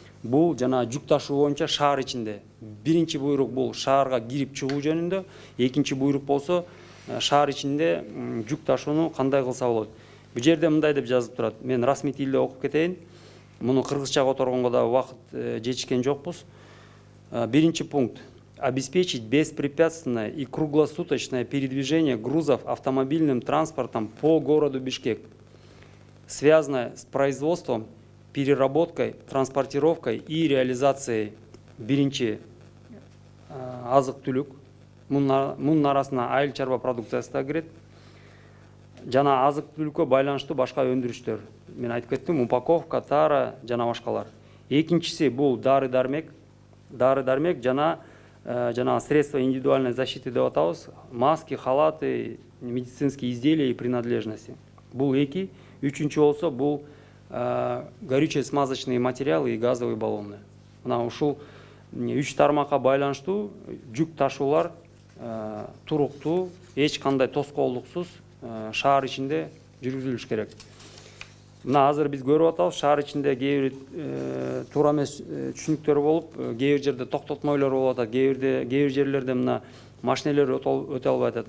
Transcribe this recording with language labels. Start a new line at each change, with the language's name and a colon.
Kyrgyz: Бул жана жүк ташуу боюнча шаар ичинде. Биринчи буйрук бул шаарга кирип чыгуу жөнүндө, экинчи буйрук болсо шаар ичинде жүк ташууну кандай кылса болот. Бул жерде мындай деп жазылып турат. Мен расмий тилде окуп кетейин. Муну кыргызча которгонго да убакыт жетишкен жокпуз.
Russian: Биринчи пункт: обеспечить беспрепятственное и круглосуточное передвижение грузов автомобильным транспортом по городу Бишкек, связанное с производством, переработкой, транспортировкой и реализацией
Kyrgyz: биринчи азык-түлүк. Мунун арасына айыл чарба продукциясы да кирет. Жана азык-түлүккө байланыштуу башка өндүрүштөр. Мен айтып кеттим, упаковка, тара жана башкалар. Экинчиси бул дары-дармек жана
Russian: средства индивидуальной защиты
Kyrgyz: деп атабыз.
Russian: Маски, халаты, медицинские изделия и принадлежности.
Kyrgyz: Бул 2. Үчүнчү болсо бул
Russian: горючие смазочные материалы и газовые баллоны.
Kyrgyz: Мына ушул 3 тармакка байланыштуу жүк ташуулар туруктуу, эч кандай тоскоолдуксуз шаар ичинде жүргүзүлүш керек. Мына азыр биз көрүп атабыз, шаар ичинде кээ бир туура эмес түшүнүктөр болуп, кээ бир жерде токтотмойлор болуп атат, кээ бир жерлерде мына машинелер өтө албай атат.